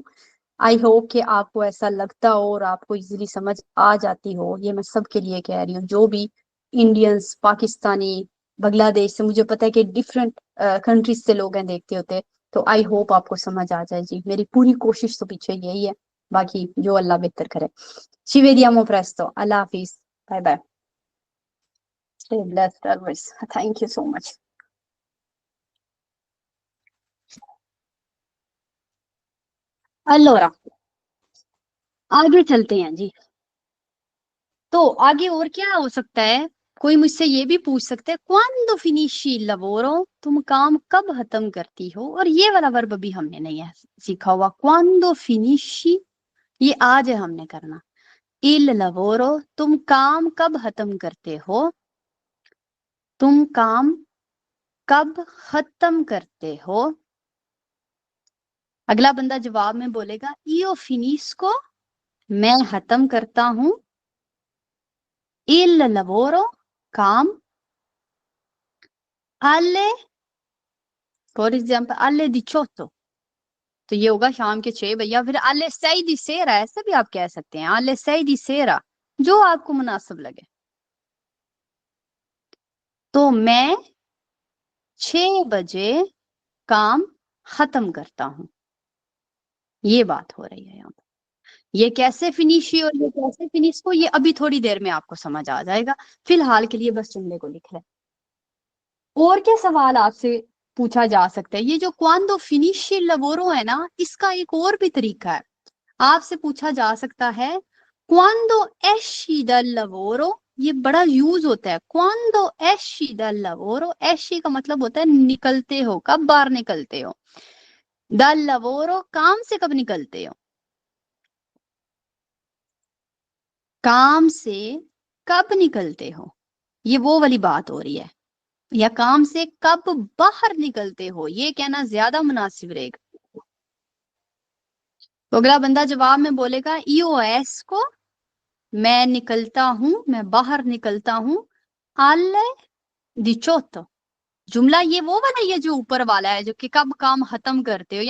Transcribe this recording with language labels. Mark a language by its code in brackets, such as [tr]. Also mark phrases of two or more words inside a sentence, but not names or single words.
[en] I hope [hi] कि आपको ऐसा लगता हो और आपको इजीली समझ आ जाती हो। ये मैं सबके लिए कह रही हूँ, जो भी इंडियंस, पाकिस्तानी, बांग्लादेश से, मुझे पता है कि [en] different countries [hi] से लोग हैं देखते होते, तो [en] I hope [hi] आपको समझ आ जाए जी। मेरी पूरी कोशिश तो पीछे यही है, बाकी जो अल्लाह बेहतर करे। [it] ci vediamo presto, [hi] अल्लाह हाफिज, [en] bye bye, stay blessed always, thank you so much। [hi] allora आगे चलते हैं जी। तो आगे और क्या हो सकता है? कोई मुझसे ये भी पूछ सकता है [it] quando finisci il lavoro, [hi] तुम काम कब खत्म करती हो? और ये वाला वर्ब भी हमने नहीं है सीखा हुआ। [it] quando finisci [hi] ये आज है हमने करना। [it] il lavoro, [hi] तुम काम कब खत्म करते हो? तुम काम कब खत्म करते हो? अगला बंदा जवाब में बोलेगा [it] io finisco, [hi] मैं खत्म करता हूं, [it] il lavoro, [hi] काम, alle, [en] for example [it] alle 18, [hi] तो ये होगा शाम के 6 बजे, या फिर [it] alle 6 di sera, [hi] ऐसे भी आप कह सकते हैं, [it] alle 6 di sera, [hi] जो आपको मुनासिब लगे। तो मैं 6 बजे काम खत्म करता हूं, ये बात हो रही है यहाँ पर। ये कैसे फिनिशी और ये कैसे फिनिश को, ये अभी थोड़ी देर में आपको समझ आ जाएगा। फिलहाल के लिए बस जुमले को लिख लें। और क्या सवाल आपसे पूछा जा सकता है? ये जो [it] quando finisci lavoro [hi] है ना, इसका एक और भी तरीका है। आपसे पूछा जा सकता है [it] quando esci dal lavoro, [hi] ये बड़ा यूज होता है। [it] quando esci dal lavoro, [hi] esci का मतलब होता है निकलते हो, कब बाहर निकलते हो। [it] dal lavoro, [hi] काम से कब निकलते हो, काम से कब निकलते हो, ये वो वाली बात हो रही है। या काम से कब बाहर निकलते हो, ये कहना ज्यादा मुनासिब रहेगा। तो अगला बंदा जवाब में बोलेगा [it] io esco, [hi] मैं निकलता हूं, मैं बाहर निकलता हूं, [it] alle 18, [hi] जुमला ये वो वाला है जो ऊपर वाला है, जो कि कब काम खत्म करते हो।